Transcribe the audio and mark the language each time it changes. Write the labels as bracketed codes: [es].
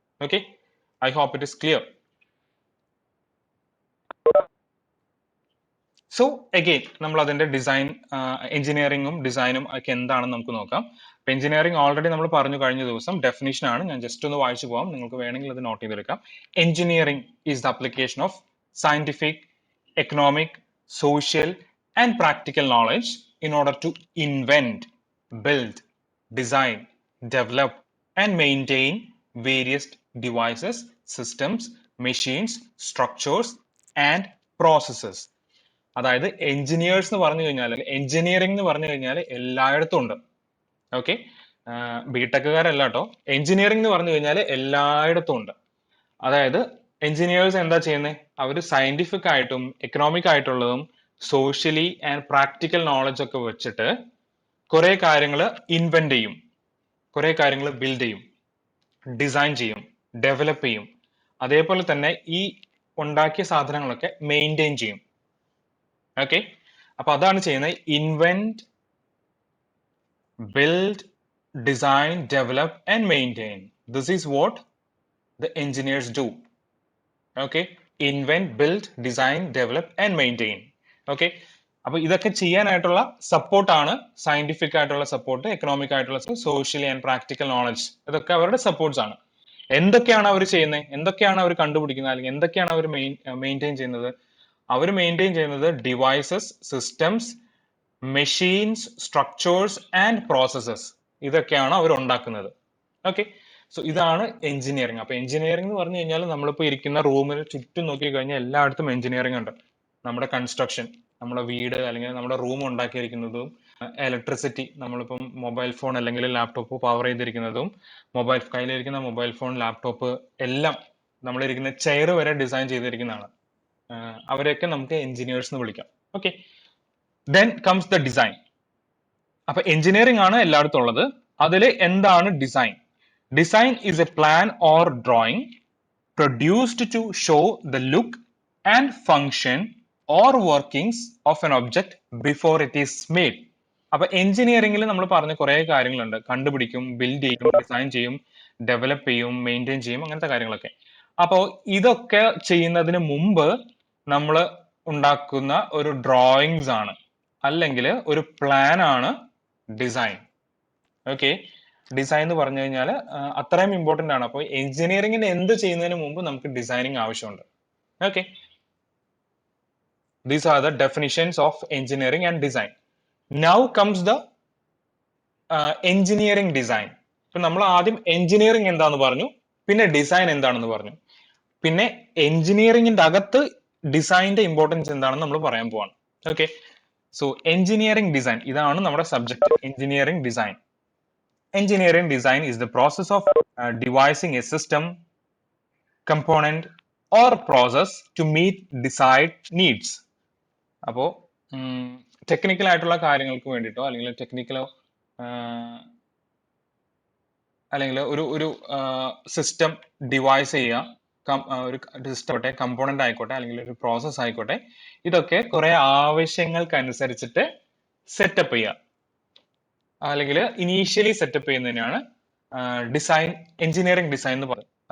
[en] Okay, I hope it is clear. [ml] So again നമ്മൾ അതിന്റെ design, എഞ്ചിനീയറിംഗും ഡിസൈനും ഒക്കെ എന്താണെന്ന് നമുക്ക് നോക്കാം. അപ്പൊ എഞ്ചിനീയറിംഗ് ഓൾറെഡി നമ്മൾ പറഞ്ഞു കഴിഞ്ഞ ദിവസം, ഡെഫിനിഷൻ ആണ്, ഞാൻ ജസ്റ്റ് ഒന്ന് വായിച്ചു പോകാം, നിങ്ങൾക്ക് വേണമെങ്കിൽ അത് നോട്ട് ചെയ്തെടുക്കാം. [en] Engineering is the application of scientific, economic, social and practical knowledge in order to invent, build, design, develop and maintain various devices, systems, machines, structures and processes. [ml] അതായത് എഞ്ചിനീയേഴ്സ് എന്ന് പറഞ്ഞു കഴിഞ്ഞാൽ, എഞ്ചിനീയറിംഗ് എന്ന് പറഞ്ഞു കഴിഞ്ഞാൽ എല്ലായിടത്തും ഉണ്ട്. ഓക്കെ, ബിടെക്കുകാരല്ല കേട്ടോ, എഞ്ചിനീയറിംഗ് എന്ന് പറഞ്ഞു കഴിഞ്ഞാൽ എല്ലായിടത്തും ഉണ്ട്. അതായത് എഞ്ചിനീയേഴ്സ് എന്താ ചെയ്യുന്നത്, അവർ സയന്റിഫിക് ആയിട്ടും എക്കണോമിക് ആയിട്ടുള്ളതും സോഷ്യലി ആൻഡ് പ്രാക്ടിക്കൽ നോളജ് ഒക്കെ വെച്ചിട്ട് കുറെ കാര്യങ്ങൾ ഇൻവെന്റ് ചെയ്യും, കുറെ കാര്യങ്ങൾ ബിൽഡ് ചെയ്യും, ഡിസൈൻ ചെയ്യും, ഡെവലപ്പ് ചെയ്യും. അതേപോലെ തന്നെ ഈ ഉണ്ടാക്കിയ സാധനങ്ങളൊക്കെ മെയിൻറ്റെയിൻ ചെയ്യും. ഓക്കെ, അപ്പൊ അതാണ് ചെയ്യുന്നത്. [en] Invent, build, design, develop and maintain. This is what the engineers do. Okay, invent, build, design, develop and maintain. [ml] Okay, അപ്പൊ ഇതൊക്കെ ചെയ്യാനായിട്ടുള്ള സപ്പോർട്ടാണ് സയന്റിഫിക് ആയിട്ടുള്ള സപ്പോർട്ട്, എക്കണോമിക് ആയിട്ടുള്ള, സോഷ്യലി ആൻഡ് പ്രാക്ടിക്കൽ നോളജ്, ഇതൊക്കെ അവരുടെ സപ്പോർട്ട്സ് ആണ്. എന്തൊക്കെയാണ് അവർ ചെയ്യുന്നത്, എന്തൊക്കെയാണ് അവർ കണ്ടുപിടിക്കുന്നത്, അല്ലെങ്കിൽ എന്തൊക്കെയാണ് അവർ മെയിൻറ്റെയിൻ ചെയ്യുന്നത്? അവർ മെയിൻറ്റെയിൻ ചെയ്യുന്നത് devices, systems, machines, structures and processes, ഇതൊക്കെയാണ് അവർ ഉണ്ടാക്കുന്നത്. ഓക്കെ, സോ ഇതാണ് എഞ്ചിനീയറിംഗ്. അപ്പൊ എഞ്ചിനീയറിംഗ് എന്ന് പറഞ്ഞു കഴിഞ്ഞാൽ നമ്മളിപ്പോ ഇരിക്കുന്ന റൂമിന് ചുറ്റും നോക്കി കഴിഞ്ഞാൽ എല്ലായിടത്തും എഞ്ചിനീയറിംഗ് ഉണ്ട്. നമ്മുടെ കൺസ്ട്രക്ഷൻ, നമ്മുടെ വീട് അല്ലെങ്കിൽ നമ്മുടെ റൂം ഉണ്ടാക്കിയിരിക്കുന്നതും, ഇലക്ട്രിസിറ്റി, നമ്മളിപ്പം മൊബൈൽ ഫോൺ അല്ലെങ്കിൽ ലാപ്ടോപ്പ് പവർ ചെയ്തിരിക്കുന്നതും, കയ്യിലിരിക്കുന്ന മൊബൈൽ ഫോൺ, ലാപ്ടോപ്പ് എല്ലാം, നമ്മളിരിക്കുന്ന ചെയർ വരെ ഡിസൈൻ ചെയ്തിരിക്കുന്നതാണ്. അവരെയൊക്കെ നമുക്ക് എഞ്ചിനീയേഴ്സ് എന്ന് വിളിക്കാം. Okay, [en] Then comes the design. [ml] അപ്പൊ എഞ്ചിനീയറിംഗ് ആണ് എല്ലായിടത്തും ഉള്ളത്. അതിൽ എന്താണ് design? [en] Design is a plan or drawing produced to show the look and function or workings of an object before it is made. [ml] അപ്പൊ എഞ്ചിനീയറിംഗിൽ നമ്മൾ പറഞ്ഞ കുറെ കാര്യങ്ങളുണ്ട്. കണ്ടുപിടിക്കും, ബിൽഡ് ചെയ്യും, ഡിസൈൻ ചെയ്യും, ഡെവലപ്പ് ചെയ്യും, മെയിൻറ്റെയിൻ ചെയ്യും, അങ്ങനത്തെ കാര്യങ്ങളൊക്കെ. അപ്പോൾ ഇതൊക്കെ ചെയ്യുന്നതിന് മുമ്പ് നമ്മൾ ഉണ്ടാക്കുന്ന ഒരു ഡ്രോയിങ്സ് ആണ്, അല്ലെങ്കിൽ ഒരു പ്ലാൻ ആണ് ഡിസൈൻ. ഓക്കെ, ഡിസൈൻ എന്ന് പറഞ്ഞു കഴിഞ്ഞാൽ അത്രയും ഇമ്പോർട്ടന്റ് ആണ്. അപ്പോൾ എഞ്ചിനീയറിംഗിന് എന്ത് ചെയ്യുന്നതിന് മുമ്പ് നമുക്ക് ഡിസൈനിങ് ആവശ്യമുണ്ട്. [en] Okay, these are the definitions of engineering and design. Now comes the engineering design. [ml] ഇപ്പൊ നമ്മൾ ആദ്യം എഞ്ചിനീയറിംഗ് എന്താന്ന് പറഞ്ഞു, പിന്നെ ഡിസൈൻ എന്താണെന്ന് പറഞ്ഞു, പിന്നെ എഞ്ചിനീയറിംഗിന്റെ അകത്ത് ഡിസൈനിന്റെ ഇമ്പോർട്ടൻസ് എന്താണെന്ന് നമ്മൾ പറയാൻ പോവാണ്. ഓക്കെ, സോ എഞ്ചിനീയറിംഗ് ഡിസൈൻ, ഇതാണ് നമ്മുടെ subject, engineering design. [en] Engineering design is the process of devising a system, component or process to meet desired needs. [ml] അപ്പോൾ ടെക്നിക്കൽ ആയിട്ടുള്ള കാര്യങ്ങൾക്ക് വേണ്ടിയിട്ടോ അല്ലെങ്കിൽ ടെക്നിക്കലോ അല്ലെങ്കിൽ ഒരു സിസ്റ്റം ഡിവൈസ് ചെയ്യുക, ഒരു സിസ്റ്റം ആയിക്കോട്ടെ, കമ്പോണന്റ് ആയിക്കോട്ടെ, അല്ലെങ്കിൽ ഒരു പ്രോസസ് ആയിക്കോട്ടെ, ഇതൊക്കെ കുറെ ആവശ്യങ്ങൾക്കനുസരിച്ചിട്ട് സെറ്റപ്പ് ചെയ്യുക, അല്ലെങ്കിൽ ഇനീഷ്യലി സെറ്റപ്പ് ചെയ്യുന്നതിനാണ് ഡിസൈൻ, എഞ്ചിനീയറിംഗ് ഡിസൈൻ എന്ന് പറയുന്നത്.